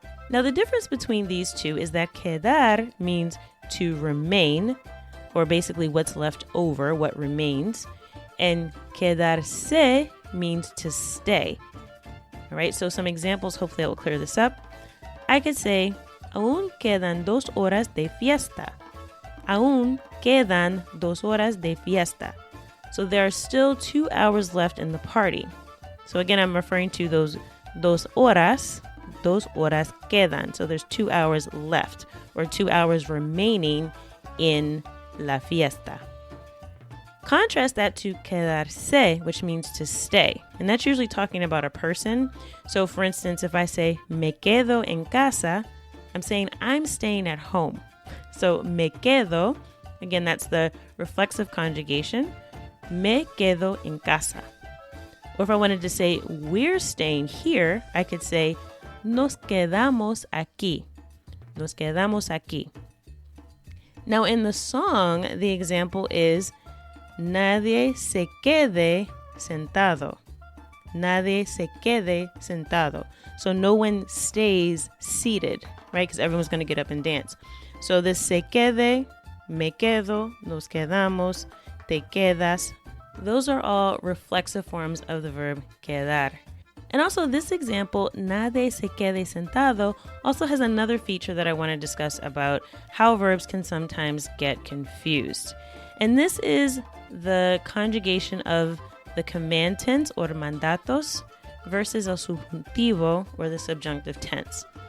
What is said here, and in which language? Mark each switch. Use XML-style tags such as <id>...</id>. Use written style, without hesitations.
<en>Now the difference between these two is that quedar means to remain, or basically what's left over, what remains, and quedarse means to stay. All right, so some examples, hopefully I will clear this up. I could say,</en> <es>aún quedan 2 horas de fiesta. Aún quedan 2 horas de fiesta.</es> <en>So there are still 2 hours left in the party. So again, I'm referring to those</en> <es>2 horas quedan.</es> <en>So there's 2 hours left, or 2 hours remaining in la fiesta. Contrast that to quedarse, which means to stay. And that's usually talking about a person. So for instance, if I say,</en> <es>me quedo en casa,</es> <en>I'm saying I'm staying at home. So me quedo, again, that's the reflexive conjugation.</en> <es>Me quedo en casa.</es> <en>Or if I wanted to say, we're staying here, I could say,</en> <es>nos quedamos aquí. Nos quedamos aquí.</es> <en>Now in the song, the example is,</en> <es>nadie se quede sentado. Nadie se quede sentado.</es> <en>So no one stays seated, right? Because everyone's going to get up and dance. So this</en> <es>se quede, me quedo, nos quedamos, te quedas.</es> <en>Those are all reflexive forms of the verb quedar. And also this example,</en> <es>nadie se quede sentado,</es> <en>also has another feature that I want to discuss about how verbs can sometimes get confused. And this is the conjugation of the command tense or mandatos versus el subjuntivo or the subjunctive tense.</en>